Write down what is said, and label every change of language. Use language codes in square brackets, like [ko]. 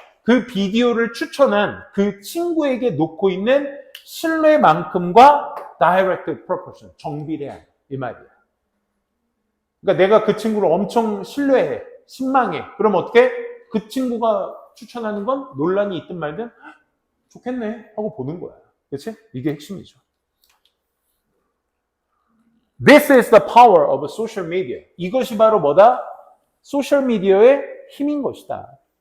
[ko] 그 비디오를 추천한 그 친구에게 놓고 있는 신뢰만큼과 direct proportion. 정비례한. 이 말이야. 그러니까 내가 그 친구를 엄청 신뢰해. 신망해. 그럼 어떻게? 그 친구가 추천하는 건 논란이 있든 말든 좋겠네 하고 보는 거야. 그렇지? 이게 핵심이죠. [en] This is the power of social media. [ko] 이것이 바로 뭐다? 소셜미디어의 힘인 것이다.